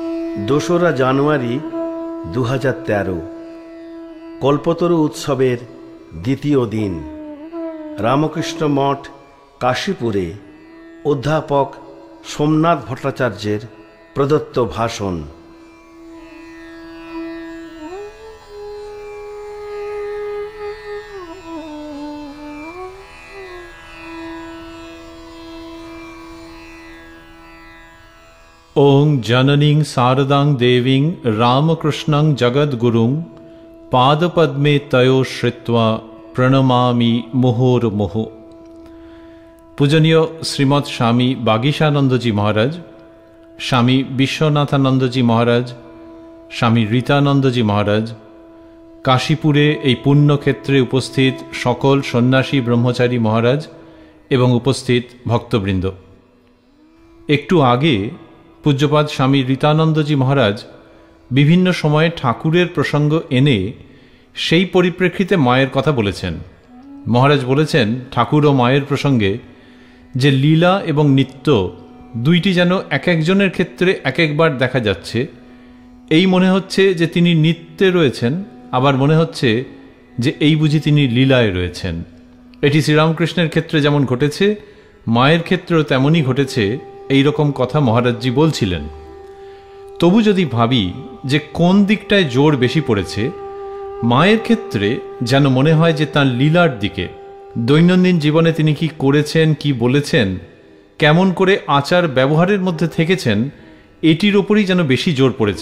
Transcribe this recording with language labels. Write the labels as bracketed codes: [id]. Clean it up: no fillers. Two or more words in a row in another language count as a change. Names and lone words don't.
[bn] 2রা জানুয়ারি 2013 কল্পতরু উৎসবের দ্বিতীয় দিন। রামকৃষ্ণ মঠ কাশীপুরে অধ্যাপক সোমনাথ ভট্টাচার্যের প্রদত্ত ভাষণ। [sa] ओं जननीं शारदां देवीं रामकृष्णं जगद्गुरुं पादपद्मे तयो श्रित्वा प्रणमामि मुहुर्मुहुः। [bn] পূজনীয় শ্রীমদ স্বামী বাগীশানন্দজী মহারাজ, স্বামী বিশ্বনাথানন্দজী মহারাজ, স্বামী রীতানন্দজী মহারাজ, কাশীপুরে এই পুণ্যক্ষেত্রে উপস্থিত সকল সন্ন্যাসী ব্রহ্মচারী মহারাজ এবং উপস্থিত ভক্তবৃন্দ, একটু আগে পূজ্যপাদ স্বামী রীতানন্দজী মহারাজ বিভিন্ন সময় ঠাকুরের প্রসঙ্গ এনে সেই পরিপ্রেক্ষিতে মায়ের কথা বলেছেন। মহারাজ বলেছেন ঠাকুর ও মায়ের প্রসঙ্গে যে লীলা এবং নিত্য দুইটি যেন এক একজনের ক্ষেত্রে এক এক বার দেখা যাচ্ছে। এই মনে হচ্ছে যে তিনি নিত্যে রয়েছেন, আবার মনে হচ্ছে যে এই বুঝি তিনি লীলায় রয়েছেন। এটি শ্রীরামকৃষ্ণের ক্ষেত্রে যেমন ঘটেছে মায়ের ক্ষেত্রেও তেমনই ঘটেছে। এই রকম কথা মহারাজজি বলছিলেন। তবু যদি ভাবি যে কোন দিকটায় জোর বেশি পড়েছে, মায়ের ক্ষেত্রে যেন মনে হয় যে তার লীলার দিকে, দৈনন্দিন জীবনে তিনি কি করেছেন, কি বলেছেন, কেমন করে আচার ব্যবহারের মধ্যে থেকেছেন, এটির ওপরই যেন বেশি জোর পড়েছে।